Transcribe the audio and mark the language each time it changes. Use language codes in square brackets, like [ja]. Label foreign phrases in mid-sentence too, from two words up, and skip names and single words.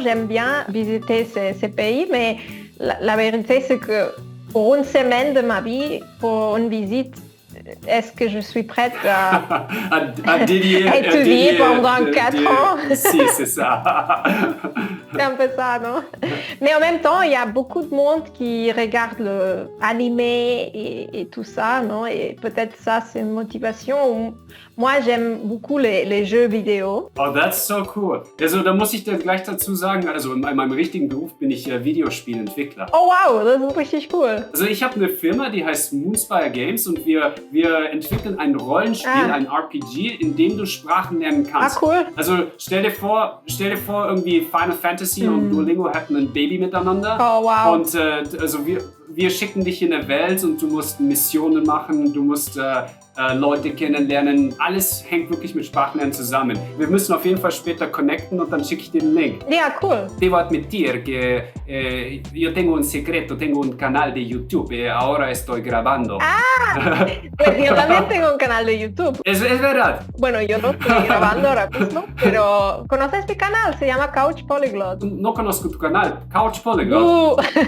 [fr] J'aime bien visiter ces pays, mais la vérité c'est que pour une semaine de ma vie, pour une visite, est-ce que je suis prête à étudier pendant 4 ans? Si, c'est ça. C'est un peu ça, non? Mais en même temps, il y a beaucoup de monde qui regarde l'anime et tout ça, non? Et peut-être ça, c'est une motivation. Moi, j'aime beaucoup les jeux vidéo. [en] Oh, that's so cool. [de] Also, da muss ich dir gleich dazu sagen, also in meinem richtigen Beruf bin ich Videospielentwickler. [en] Oh wow, [de] das ist richtig cool. Also ich habe eine Firma, die heißt Moonspire Games und wir entwickeln ein Rollenspiel, ein RPG, in dem du Sprachen lernen kannst. Cool. Also stell dir vor irgendwie Final Fantasy und Duolingo hätten ein Baby miteinander. [en] Oh wow. [de] Und also wir schicken dich in eine Welt und du musst Missionen machen, du musst Leute kennenlernen. Alles hängt wirklich mit Sprachlernen zusammen. Wir müssen auf jeden Fall später connecten und dann schicke ich dir den Link. Ja, cool. [es] Devo admitir que io tengo un secreto, tengo un canal de YouTube y ahora estoy grabando. Pues yo también tengo un canal de YouTube. Es verdad. Bueno, yo no estoy grabando ahora mismo, pero ¿conoces mi canal? Se llama Couch Polyglot. No conozco tu canal, Couch Polyglot.